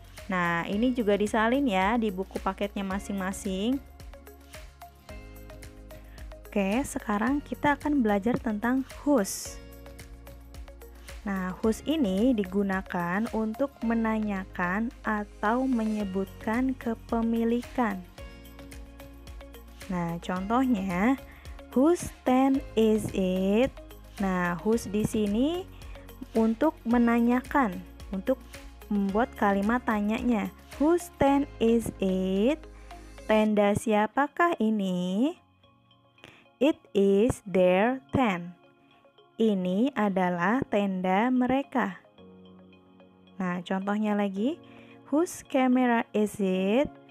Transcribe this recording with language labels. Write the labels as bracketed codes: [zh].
[id] Nah, ini juga disalin ya di buku paketnya masing-masing. Oke, sekarang kita akan belajar tentang whose. Nah, whose ini digunakan untuk menanyakan atau menyebutkan kepemilikan. Nah, contohnya, [en] whose tent is it? [id] Nah, whose di sini untuk menanyakan, untuk membuat kalimat tanyanya. [en] Whose tent is it? [id] Tenda siapakah ini? [en] It is their tent. [id] Ini adalah tenda mereka. Nah, contohnya lagi, [en] whose camera is it?